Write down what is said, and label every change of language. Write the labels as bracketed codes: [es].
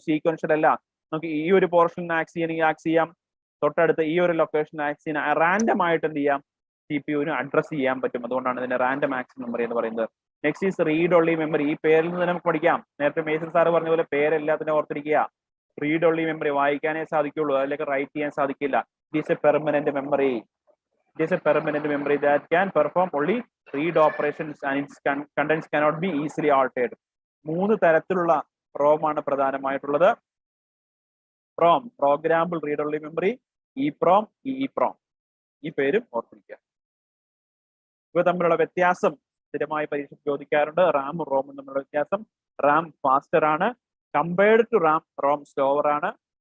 [ml] Sequential അല്ല, നമുക്ക് ഈ ഒരു പോർഷൻ ആക്സ് ചെയ്യണമെങ്കിൽ ആക്സ് ചെയ്യാം, തൊട്ടടുത്ത് ഈ ഒരു ലൊക്കേഷൻ ആക്സ് ചെയ്യാൻ റാൻഡം ആയിട്ട് എന്ത് ചെയ്യാം? CPU-ന് അഡ്രസ് ചെയ്യാൻ പറ്റും. അതുകൊണ്ടാണ് ഇതിന്റെ റാൻഡം ആക്സസ് മെമ്മറി എന്ന് പറയുന്നത്. [en] Next is read only memory. [ml] ഈ പേരിൽ നിന്ന് നമുക്ക് പഠിക്കാം. നേരത്തെ മേസൻ സാറ് പറഞ്ഞ പോലെ പേരെല്ലാത്തിനും ഓർത്തിരിക്കുക. റീഡ് ഓൺലി മെമ്മറി, വായിക്കാനേ സാധിക്കുള്ളൂ, അതിലേക്ക് റൈറ്റ് ചെയ്യാൻ സാധിക്കില്ല. [en] It is a permanent memory. It is a permanent memory that can perform only read operations and its contents cannot be easily altered. [ml] 3 തരത്തിലുള്ള ROM ആണ് പ്രധാനമായിട്ടുള്ളത്. PROM, programmable read only memory, EPROM, EEPROM. ഈ പേരും ഓർത്തിരിക്കുക. ഇവ തമ്മിലുള്ള വ്യത്യാസം സ്ഥിരമായി പരീക്ഷ ചോദിക്കാറുണ്ട്. റാം റോമും തമ്മിലുള്ള വ്യത്യാസം: റാം ഫാസ്റ്റർ ആണ്, compared to RAM ROM slower ആണ്.